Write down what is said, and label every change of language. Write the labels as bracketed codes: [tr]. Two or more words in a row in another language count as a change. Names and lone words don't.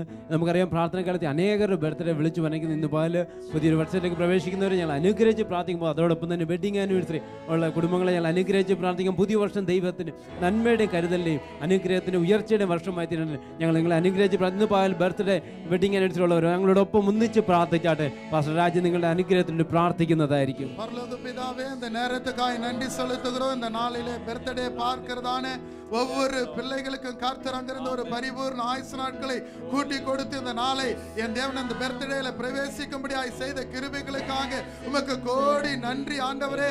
[ml] നമുക്കറിയാം, പ്രാർത്ഥനക്കാലത്ത് അനേകരുടെ ബർത്ത്ഡേ വിളിച്ചു പറഞ്ഞിരിക്കുന്നത്. ഇന്ന് പാല് പുതിയൊരു വർഷത്തിലേക്ക് പ്രവേശിക്കുന്നവരെ ഞങ്ങൾ അനുഗ്രഹിച്ച് പ്രാർത്ഥിക്കുമ്പോൾ അതോടൊപ്പം തന്നെ [en] wedding anniversary [ml] ഉള്ള കുടുംബങ്ങളെ ഞങ്ങൾ അനുഗ്രഹിച്ച് പ്രാർത്ഥിക്കും. പുതിയ വർഷം ദൈവത്തിന് നന്മയുടെയും കരുതലിൻ്റെയും അനുഗ്രഹത്തിൻ്റെ ഉയർച്ചയുടെയും വർഷമായി തീരുന്നത് ഞങ്ങൾ നിങ്ങളെ അനുഗ്രഹിച്ച് ഇന്ന് പാൽ [en] birthday wedding anniversary [ml] ഉള്ളവർ ഞങ്ങളോടൊപ്പം ഒന്നിച്ച് പ്രാർത്ഥിച്ചാട്ടെ. പാസ്റ്റർ രാജ് നിങ്ങളുടെ അനുഗ്രഹത്തിന് പ്രാർത്ഥിക്കുന്നതായിരിക്കും. [ta] நேரத்துக்காய் நன்றி செலுத்துகிறோம். இந்த நாளிலே பர்த்டே பார்க்கிறதான ஒவ்வொரு பிள்ளைகளுக்கும் கர்த்தர் அங்கிருந்து ஒரு பரிபூர்ண ஆயுசு நாட்களை கூட்டி கொடுத்து இந்த நாளை என் தேவன் அந்த பர்த்டேல பிரவேசிக்கும்படியாய் செய்த கிருபைகளுக்காக உமக்கு கோடி நன்றி ஆண்டவரே.